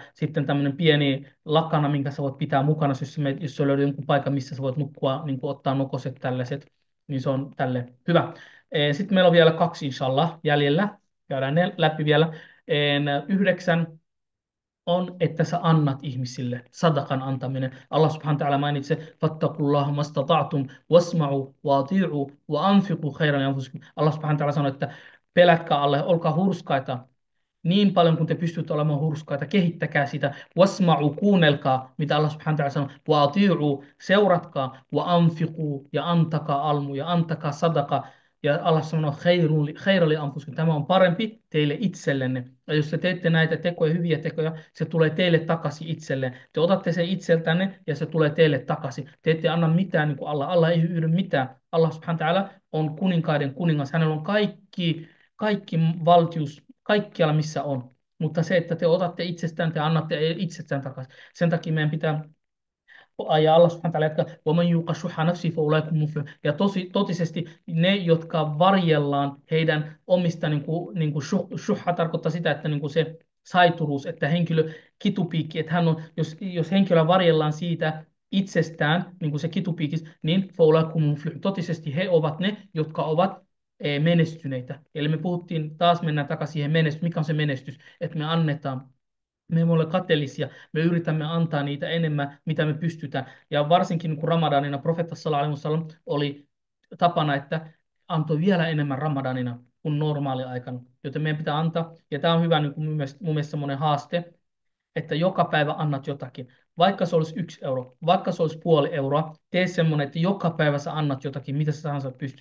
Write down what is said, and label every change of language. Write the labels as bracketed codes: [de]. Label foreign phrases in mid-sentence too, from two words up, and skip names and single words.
[fi] Sitten tämmöinen pieni lakana, minkä sä voit pitää mukana, jos sä löydät jonkun paikan, missä sä voit nukkua, niin kuin ottaa nokoset tällaiset. Niin se on tälle hyvä. Sitten meillä on vielä 2 inshallah jäljellä. Käydään ne läpi vielä. 9 on, että sä annat ihmisille, sadakan antaminen. [ar] Allah سبحانه وتعالى mainitsee, فاتقوا الله ما استطعتم واسمعوا وأطيعوا وأنفقوا خيرا لأنفسكم. [fi] Allah [ar] سبحانه وتعالى [fi] sanoo, että pelätkää alle, olkaa hurskaita, niin paljon kuin te pystytte olemaan hurskaita, kehittäkää sitä. Wasma'u, kuunnelkaa, mitä Allah [ar] سبحانه وتعالى [fi] sanoo. [ar] وأطيعوا, [fi] seuratkaa. [ar] وأنفقوا, [fi] ja antakaa almu, ja antakaa sadaka. Ja Allah sanoo, [ar] خيرا لأنفسكم. [fi] Tämä on parempi teille itsellenne. Ja jos te teette näitä tekoja, hyviä tekoja, se tulee teille takaisin itselleen. Te otatte sen itseltänne ja se tulee teille takaisin. Te ette anna mitään niin kuin Allah. Allah ei hyydy mitään. Allah [ar] سبحانه وتعالى [fi] on kuninkaiden kuningas. Hänellä on kaikki valtius kaikkialla, missä on. Mutta se, että te otatte itsestään, te annatte itsestään takaisin. Sen takia meidän pitää, ja Allah [ar] سبحانه وتعالى [fi] jatkaa, [ar] وَمَنْ يُوقَ شُحَّ نَفْسِهِ فَأُولَٰئِكَ هُمُ الْمُفْلِحُونَ. [fi] Ja totisesti ne, jotka varjellaan heidän omista, shuhha tarkoittaa sitä, että niin kuin se saituruus, että henkilö kitupiikki, että hän on, jos henkilö varjellaan siitä itsestään, niin kuin se kitupiikis, niin [ar] فَأُولَٰئِكَ هُمُ الْمُفْلِحُونَ. [fi] Totisesti he ovat ne, jotka ovat menestyneitä. Eli me puhuttiin, taas mennään takaisin siihen mikä on se menestys, että me annetaan. me emme ole kateellisia, me yritämme antaa niitä enemmän, mitä me pystytään. Ja varsinkin kun Ramadanina profeetta [ar] صلى الله عليه وسلم [fi] oli tapana, että antoi vielä enemmän Ramadanina kuin normaali aikana. Joten meidän pitää antaa, ja tämä on hyvä niin kuin mun mielestä semmoinen haaste, että joka päivä annat jotakin. Vaikka se olisi 1 euro, vaikka se olisi puoli euroa, tee semmoinen, että joka päivä sä annat jotakin, mitä sä tahansa pystyt.